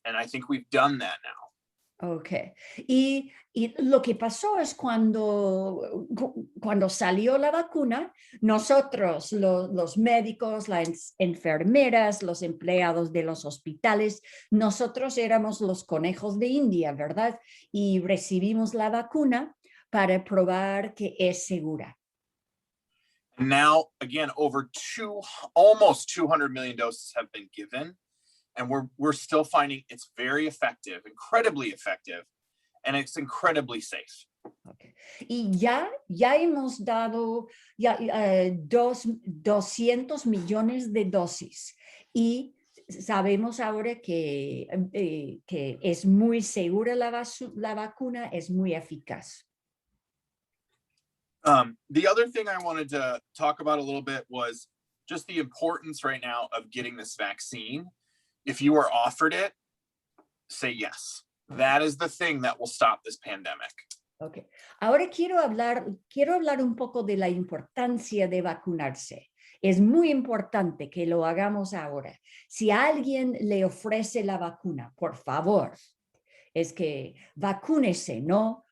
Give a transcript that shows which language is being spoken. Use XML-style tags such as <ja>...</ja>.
<en>And I think we've done that now. Okay.</en> <es>Y lo que pasó es cuando salió la vacuna, nosotros, los médicos, las enfermeras, los empleados de los hospitales, nosotros éramos los conejos de India, ¿verdad? Y recibimos la vacuna para probar que es segura.</es> <en>And now, again, almost 200 million doses have been given. And we're still finding it's very effective, incredibly effective, and it's incredibly safe. Okay.</en> <es>Y ya hemos dado 200 millones de dosis y sabemos ahora que es muy segura la vacuna, es muy eficaz.</es> <en>The other thing I wanted to talk about a little bit was just the importance right now of getting this vaccine. If you are offered it, say yes. That is the thing that will stop this pandemic. Okay.</en> <es>Ahora quiero hablar un poco de la importancia de vacunarse. Es muy importante que lo hagamos ahora. Si alguien le ofrece la vacuna, por favor, es que vacúnese, ¿no?</es>